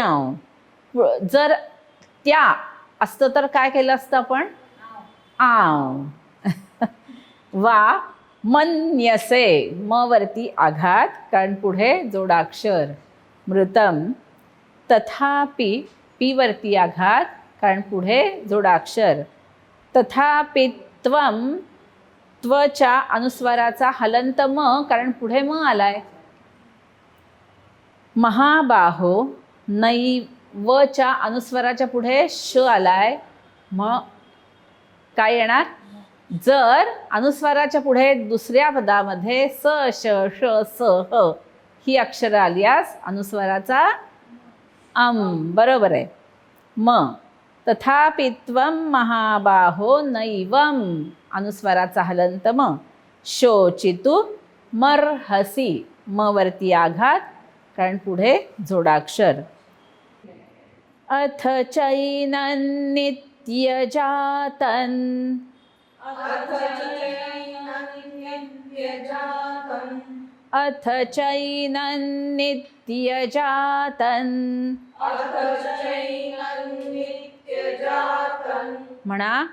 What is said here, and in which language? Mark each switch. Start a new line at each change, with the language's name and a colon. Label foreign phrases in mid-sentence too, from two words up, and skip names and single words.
Marathi: जर त्या असतं तर काय केलं असतं आपण?
Sanskrit: वा मन्यसे
Marathi: म वरती आघात कारण पुढे जोडाक्षर.
Sanskrit: मृतम तथापि
Marathi: पी वरती आघात कारण पुढे जोडाक्षर.
Sanskrit: तथापि त्वम
Marathi: त्वच्या अनुस्वाराचा हलंत म कारण पुढे म आलाय. महाबाहो नैवच्या अनुस्वाराच्या पुढे श आलाय. मग काय येणार? जर अनुस्वाराच्या पुढे दुसऱ्या पदामध्ये स श श स ह ही अक्षरं आल्यास अनुस्वाराचा बरोबर आहे.
Sanskrit: म तथापि त्वं महाबाहो नैवम
Marathi: अनुस्वाराचा हलंत म.
Sanskrit: शोचितु मर्हसि
Marathi: म वरती आघात कारण पुढे जोडाक्षर.
Sanskrit: अथ चैनं नित्यजातन. अथ चैनं नित्यजातन.
Marathi: म्हणा.